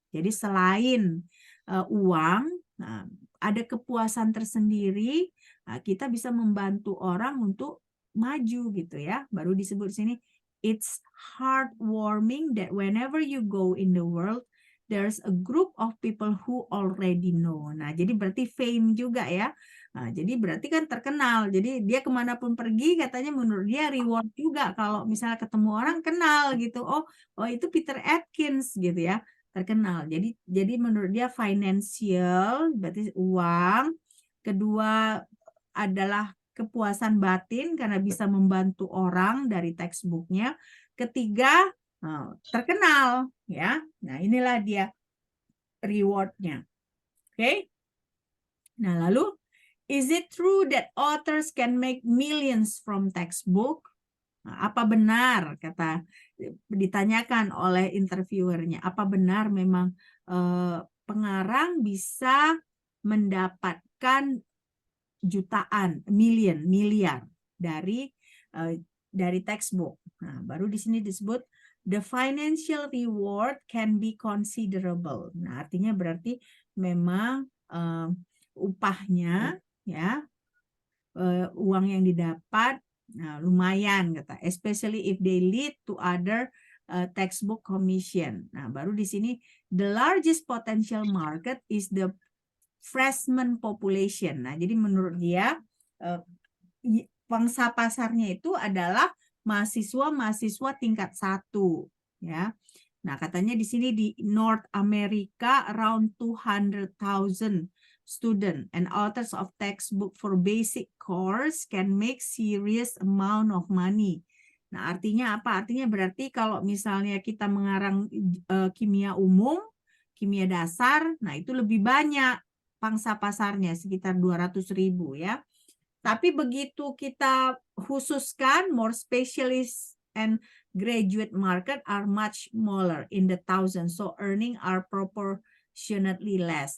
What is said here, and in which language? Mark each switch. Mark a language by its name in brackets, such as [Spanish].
[Indonesian] Jadi selain uang, ada kepuasan tersendiri, kita bisa membantu orang untuk maju gitu ya. Baru disebut sini, [English] it's heartwarming that whenever you go in the world, there's a group of people who already know. [Indonesian] Nah, jadi berarti fame juga ya. Nah, jadi berarti kan terkenal. Jadi dia kemanapun pergi, katanya menurut dia reward juga kalau misalnya ketemu orang kenal gitu. Oh itu Peter Atkins gitu ya, terkenal. Jadi menurut dia financial, berarti uang. Kedua adalah kepuasan batin karena bisa membantu orang dari textbooknya. Ketiga, terkenal ya. Nah, inilah dia rewardnya. Oke. Nah, lalu [English] is it true that authors can make millions from textbook? [Indonesian] Nah, apa benar, ditanyakan oleh interviewernya, apa benar memang pengarang bisa mendapatkan jutaan, miliar dari textbook. Nah, baru di sini disebut [English] the financial reward can be considerable. [Indonesian] Nah, artinya berarti memang upahnya ya, uang yang didapat lumayan, kata, [English] especially if they lead to other textbook commission. [Indonesian] Nah, baru di sini [English] the largest potential market is the freshman population. [Indonesian] Nah, jadi menurut dia pangsa pasarnya itu adalah mahasiswa tingkat 1 ya. Nah, katanya di sini di [English] North America around 200,000 student and authors of textbook for basic course can make serious amount of money. [Indonesian] Nah, artinya apa? Artinya berarti kalau misalnya kita mengarang kimia umum, kimia dasar, nah itu lebih banyak pangsa pasarnya, sekitar 200.000 ya. Tapi begitu kita khususkan [English] more specialist and graduate market are much smaller in the thousands, so earning are proportionately less.